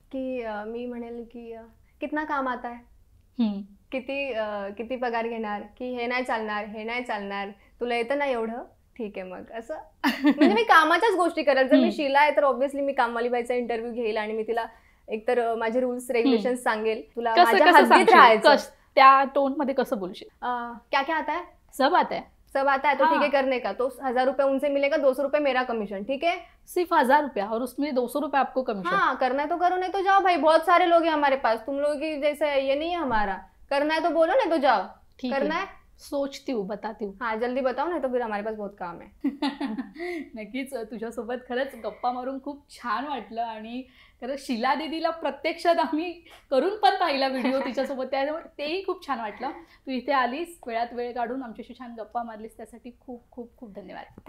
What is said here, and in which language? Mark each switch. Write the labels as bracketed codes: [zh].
[mr] की मी म्हणेल की [hi] कितना काम आता है, [mr] किती पगार घेणार, की हे नाही चालणार, तुला येतं ना एवढं, ठीक आहे मग, असं. म्हणजे मी कामाच्याच गोष्टी करेल. जर मी शीला आहे तर ऑब्व्हियसली मी कामवाली बाईचा इंटरव्ह्यू घेईल आणि मी तिला एकतर माझे रूल्स रेग्युलेशन सांगेल, तुला माझ्या हद्दीत राहायचं. त्या टोन मध्ये कसं बोलशील? [hi] क्या क्या आता है, सब आता है तो ठीक है करने का, तो 1000 रुपये उनसे मिलेगा, 200 रुपये मेरा कमीशन, ठीक है? सिर्फ 1000 रुपया और उसमें 200 रुपये आपको कमीशन. हाँ, करना है तो करो, नहीं तो जाओ भाई, बहुत सारे लोग हैं हमारे पास, तुम लोगों की जैसे ये नहीं है हमारा. करना है तो बोलो, नहीं तो जाओ. करना है, सोचती हूँ, बताती हूँ. हाँ जल्दी बताओ, नहीं तो फिर हमारे पास बहुत काम है. [mr] नक्कीच तुझ्यासोबत खरंच गप्पा मारून खूप छान वाटलं. आणि खरंच शीला दीदीला प्रत्यक्षात आम्ही करून पण पाहिला व्हिडिओ तिच्यासोबत, त्यामुळे तेही खूप छान वाटलं. तू इथे आलीस, वेळात वेळ काढून आमच्याशी छान गप्पा मारलीस, त्यासाठी खूप खूप खूप धन्यवाद.